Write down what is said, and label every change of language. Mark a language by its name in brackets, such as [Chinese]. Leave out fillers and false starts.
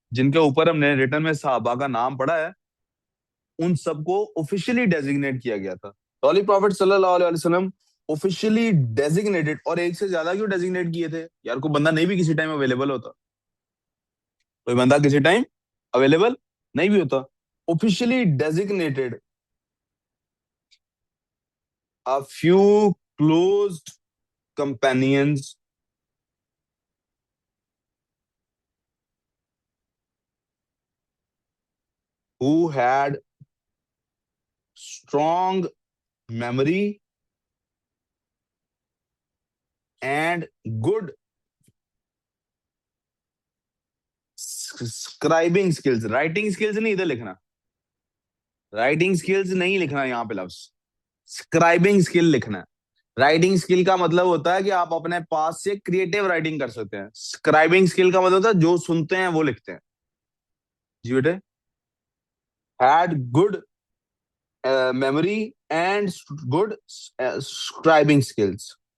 [Hindi] जिनके ऊपर हमने रिटर्न में सहाबा का नाम पढ़ा है, उन सबको ऑफिशियली डेजिग्नेट किया गया था। तो होली प्रॉफिट सल्लल्लाहु अलैहि वसल्लम ऑफिशियली डेजिग्नेटेड, और एक से ज्यादा क्यों डेजिग्नेट किए थे यार? कोई बंदा नहीं भी किसी टाइम अवेलेबल होता, कोई बंदा किसी टाइम अवेलेबल नहीं भी होता। [English] Officially designated a few closed companions who had strong memory and good scribing skills। [Hindi] Writing skills नहीं इधर लिखना, राइटिंग स्किल्स नहीं लिखना यहाँ पे लफ्ज, स्क्राइबिंग स्किल लिखना है। राइटिंग स्किल का मतलब होता है कि आप अपने पास से क्रिएटिव राइटिंग कर सकते हैं। स्क्राइबिंग स्किल का मतलब होता है जो सुनते हैं वो लिखते हैं। जी बेटे, [English] Had good memory and good scribing skills.